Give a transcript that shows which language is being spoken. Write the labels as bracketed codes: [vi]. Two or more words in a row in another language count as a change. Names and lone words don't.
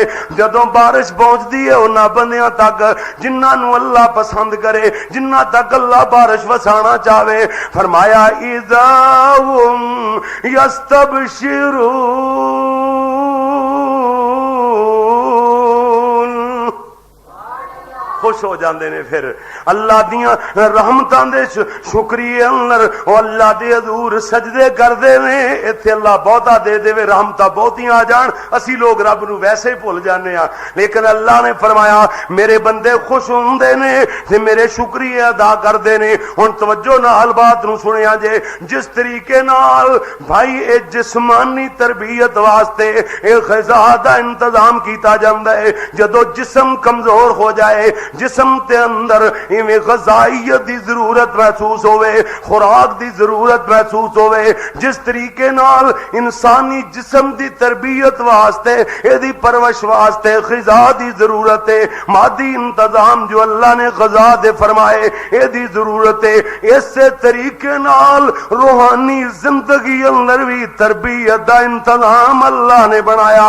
[pa] جدوں بارش پہنچدی ہے انہاں بندیاں تک جنہاں نوں اللہ پسند کرے، جنہ تک اللہ بارش وسانا چاہے، فرمایا [ar] اذا ہم یستبشرون، [pa] خوش ہو جاندے نے۔ پھر اللہ دیاں رحمتاں دے شکریہ اندر او اللہ دے حضور سجدے کردے نے، ایتھے اللہ بہتا دے دے رحمتاں بہتیاں آ جان، اسی لوگ رب نو ویسے ہی بھول جانے ہاں، لیکن اللہ نے فرمایا میرے بندے خوش ہوندے نے تے میرے شکریہ ادا کردے نے۔ ہن توجہ نال بات نو سنیا جے، جس طریقے نال بھائی اے جسمانی تربیت واسطے اے غذا دا انتظام کیتا جاندا ہے، جدوں جسم کمزور ہو جائے، جسم تے اندر ایویں غذائیت دی ضرورت محسوس ہوئے، خوراک دی ضرورت محسوس ہوئے، جس طریقے نال انسانی جسم دی تربیت واسطے، اے دی پرورش واسطے غذا دی ضرورت ہے، مادی انتظام جو اللہ نے غذا دے فرمائے اے دی ضرورت ہے، اسی طریقے نال روحانی زندگی اندر بھی تربیت دا انتظام اللہ نے بنایا۔